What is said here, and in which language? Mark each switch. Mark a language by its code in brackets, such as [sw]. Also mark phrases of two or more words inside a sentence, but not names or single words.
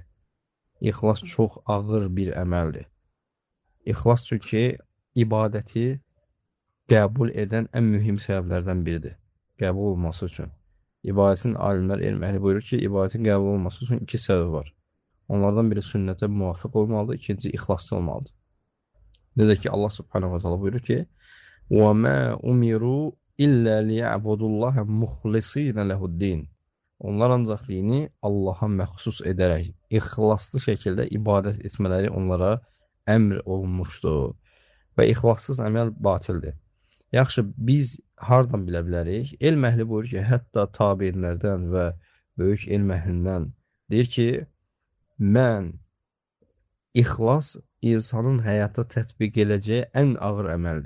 [az] İxlas çox ağır bir əməldir. İxlas çünki ibadəti qəbul edən ən mühüm səbəblərdən biridir. Qəbul olması üçün. İbadətin alimlər, elm əhli buyurur ki, ibadətin qəbul olması üçün iki səbəb var. Onlardan biri sünnətə müvafiq olmalıdır, ikinci ixlaslı olmalıdır. Necə ki, Allah [ar] سبحانه وتعالى [az] buyurur ki, [ar] وَمَا أُمِرُوا إِلَّا لِيَعْبُدُ اللّٰهَ مُخْلِصِينَ لَهُ الدِّينَ [az] Onlar ancaq dini Allaha məxsus edərək, ixlaslı şəkildə ibadət etmələri onlara əmr olunmuşdur. Və ixlassız əməl batildir. Yaxşı, biz hardan bilə bilərik? Elm əhli buyurur ki, hətta tabeinlərdən və böyük elm əhlindən deyir ki, ixlas insanın həyata tətbiq edəcəyi ən ağır əməldir.